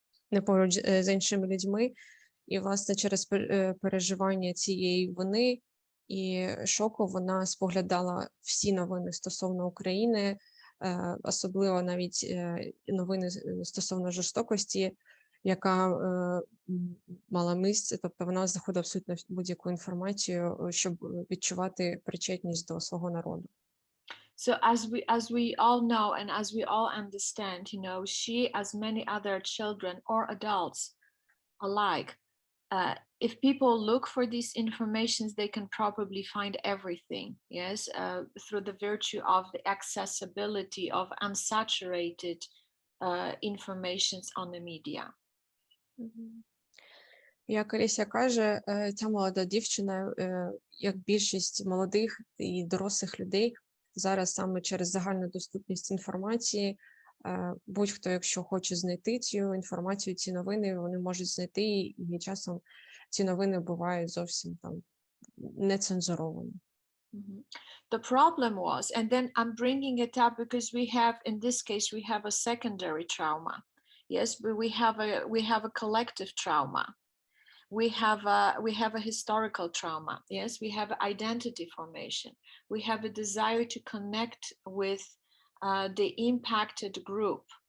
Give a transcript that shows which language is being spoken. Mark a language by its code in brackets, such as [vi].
[uk] не поруч з іншими людьми. І, власне, через переживання цієї вини і шоку вона споглядала всі новини стосовно України, особливо навіть новини стосовно жорстокості, яка мала місце, тобто вона знаходила абсолютно будь-яку інформацію, щоб відчувати причетність до свого народу. [en] So as we all know and as we all understand, you know, she, as many other children or adults alike, if people look for these informations, they can probably find everything, yes, through the virtue of the accessibility of unsaturated informations on the media. [uk] Як Алісія каже, ця молода дівчина, як більшість молодих і дорослих людей, зараз саме через загальну доступність інформації, будь-хто, якщо хоче знайти цю інформацію, ці новини, вони можуть знайти, і часом ці новини бувають зовсім там нецензуровані. [en] The problem was, and then I'm bringing it up because we have, in this case, we have a secondary trauma. Yes, but we have a collective trauma. We have a historical trauma. Yes, we have identity formation. We have a desire to connect with the impacted group.